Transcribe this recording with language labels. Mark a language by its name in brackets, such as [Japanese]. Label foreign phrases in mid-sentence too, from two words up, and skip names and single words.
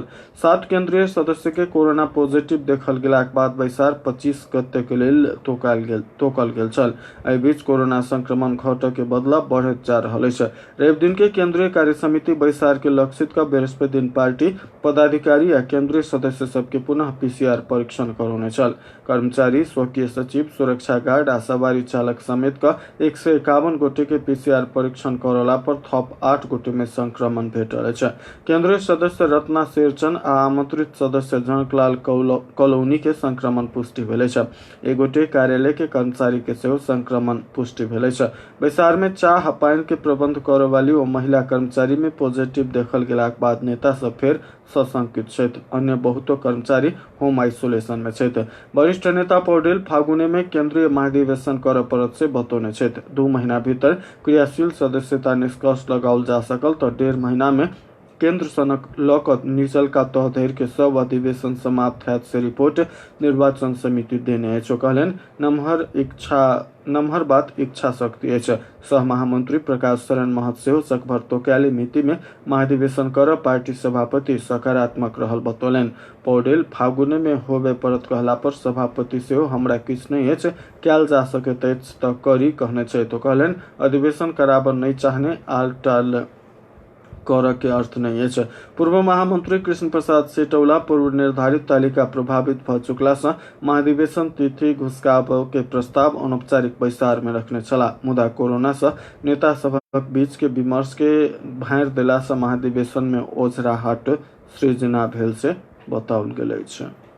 [Maithili] 7 केंद्रीय सदस्य के कोरोना पॉजिटिव देखल गेलाक बाद बैसार 25 गते के लेल तोकल गेल छल। एहि बीच कोरोना संक्रमण घटय के बदला बढ़ैत जा रहल अछि। रवि दिन के केंद्रीय कार्य समिति बैसार के लक्षित का बृहस्पति दिन पार्टी पदाधिकारी या केंद्रीय सदस्य सबके पुनः पीसीआर परीक्षण करौने छल। कर्मचारी, स्वकीय सचिव, सुरक्षा गार्ड आ सवारी चालक समेत का 151 गोटे के पीसीआर परीक्षण करौला पर थप 8 गोटे में संक्रमण भेटल अछि। केंद्रीय सदस्य रत्ना शेरचन आ आमंत्रित सदस्य जनकलाल कलौनी के संक्रमण पुष्टि भेल अछि। एक गोटे कार्यालय के कर्मचारी के सेहो संक्रमण पुष्टि भेल अछि। बैसार में चाह पानि के प्रबंध करय वाली ओ महिला कर्मचारी में पॉजिटिव देखल गेलाक बाद नेता सब फेर सशंकित छथि। अन्य बहुतो कर्मचारी [English] home isolation [Maithili] में छथि। वरिष्ठ नेता पौडेल फागुने में केंद्रीय महाधिवेशन करय पड़त से बतौने छथि। 2 महीना भीतर क्रियाशील सदस्यता निष्कर्ष लगाओल जा सकल तो 1.5 महीना में केंद्र सनक लऽ कऽ निचलका तह धरि के सब अधिवेशन समाप्त हैत से रिपोर्ट निर्वाचन समिति देने अछि। कहलनि नमहर बात इच्छा शक्ति अछि। सह महामंत्री प्रकाश शरण महत सेहो सकभर तोक्याली मिति में महाधिवेशन कर पार्टी सभापति सकारात्मक रहल बतौलनि। पौडेल फागुने में होबे पड़त कहला पर सभापति सेहो हमरा किछु नहीं अछि, कयल जा सकैत अछि तऽ करी कहने छै। तो कहलनि अधिवेशन कराबऽ नहीं चाहने आलटाल कर के अर्थ नहीं है। पूर्व महामंत्री कृष्ण प्रसाद सेटौला पूर्व निर्धारित तालिका प्रभावित भ चुकला से महाधिवेशन तिथि घुसकाबऽ के प्रस्ताव अनौपचारिक बैसार में रखने छला। मुदा कोरोना से नेता सभक बीच के विमर्श के भांयर देला से महाधिवेशन में ओझराहट सृजना भेल से बताओल गेल अछि।